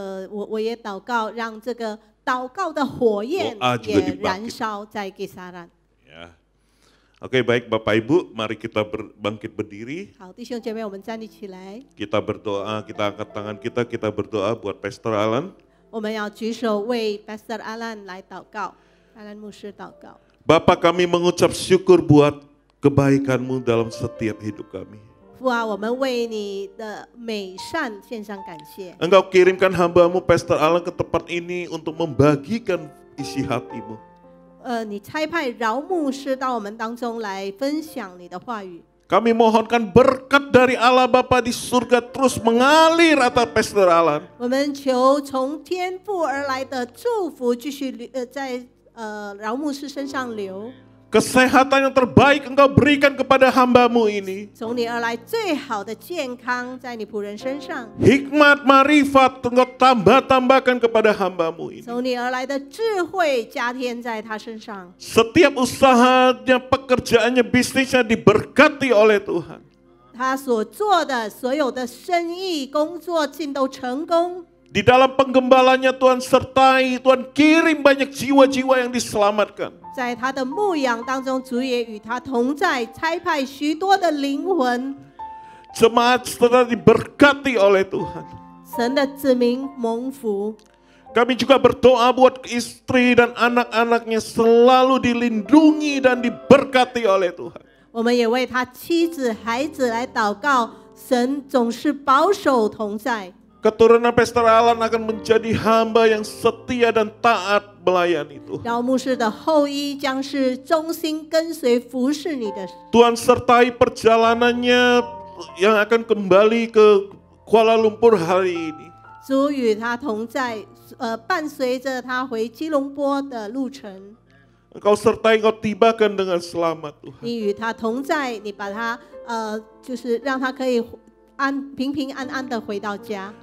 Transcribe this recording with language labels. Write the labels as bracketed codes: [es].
[zh] 我也祷告，让这个祷告的火焰也燃烧在Kisaran。 [id] Ya. Oke, baik Bapak Ibu, mari kita bangkit berdiri. [zh] 好，弟兄姐妹，我们站立起来。 [id] Kita berdoa, kita angkat tangan kita berdoa buat Pastor Alan. [zh] 我们要举手为 Pastor Alan 来祷告，阿兰牧师祷告。 [id] Bapak, kami mengucap syukur buat kebaikan-Mu dalam setiap hidup kami. [zh] 父啊，我们为你的美善献上感谢。 [id] Engkau kirimkan hamba-Mu Pastor Alan ke tempat ini untuk membagikan isi hati-Mu. [zh] 你差派饶牧师到我们当中来分享你的话语。 [id] Kami mohonkan berkat dari Allah Bapa di surga terus mengalir atas Pastor Alan. [zh] 我们求从天父而来的祝福继续在饶牧师身上流。 [id] Kesehatan yang terbaik Engkau berikan kepada hamba-Mu ini. [zh] 从你而来最好的健康在你仆人身上。 [id] Hikmat marifat Engkau tambahkan kepada hamba-Mu ini. [zh] 从你而来的智慧加添在他身上。 [id] Setiap usahanya, pekerjaannya, bisnisnya diberkati oleh Tuhan. [zh] 他所做的所有的生意工作尽都成功。 [id] Di dalam penggembalanya Tuhan sertai, Tuhan kirim banyak jiwa-jiwa yang diselamatkan. [zh] 在他的牧养当中，主也与他同在，差派许多的灵魂。 [id] Jemaat setelah diberkati oleh Tuhan. [zh] 神的子民蒙福。 [id] Kami juga berdoa buat istri dan anak-anaknya selalu dilindungi dan diberkati oleh Tuhan. [zh] 我们也为他妻子、孩子来祷告，神总是保守同在。 [id] Keturunan Pastor Alan akan menjadi hamba yang setia dan taat melayani Tuhan. [zh] 饶牧师的后裔将是忠心跟随服侍你的。 [id] Tuhan sertai perjalanannya yang akan kembali ke Kuala Lumpur hari ini. [zh] 主与他同在，伴随着他回吉隆坡的路程。 [id] Engkau sertai, Engkau tibakan dengan selamat Tuhan. [zh] 你与他同在，你把他就是让他可以平平安安的回到家。